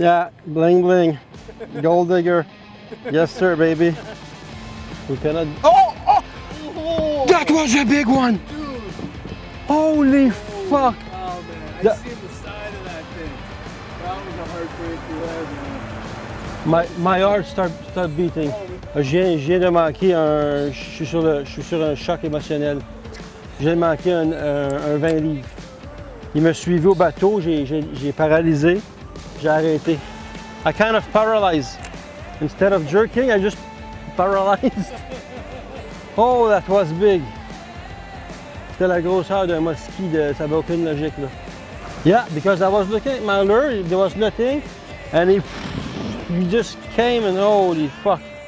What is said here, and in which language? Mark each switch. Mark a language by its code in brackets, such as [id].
[en] Yeah, bling bling. Gold digger. Yes sir, baby. We cannot... Oh! Oh, That was a big one! dude. Holy fuck! Oh man, I That- seen the side of that thing. That was a heartbreaker there, man. My heart start beating. [fr] Je viens de manquer un... Je suis sur un choc émotionnel. Je viens de manquer un 20 livres. Il me suivait au bateau, j'ai paralysé, j'ai arrêté. [en] I kind of paralyzed. Instead of jerking, I just paralyzed. Oh, that was big. [fr] C'était la grosseur d'un musky, ça n'avait aucune logique là. [en] Yeah, because I was looking at my lure, there was nothing, and he just came and holy fuck.